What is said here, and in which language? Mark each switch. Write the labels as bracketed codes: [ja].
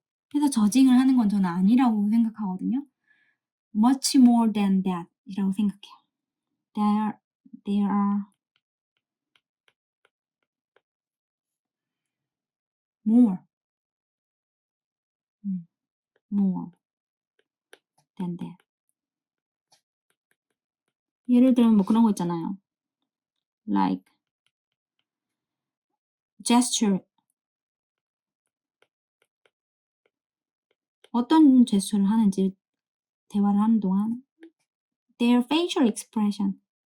[ko] 그래서 저징을 하는 건 저는 아니라고 생각하거든요. [en] Much more than that [ko] 이라고 생각해요. [en] There are more than that. [ko] 예를 들면 뭐 그런 거 있잖아요. [en] Like gesture. [ko] 어떤 제스처를 하는지 대화를 하는 동안 [en] their facial expression.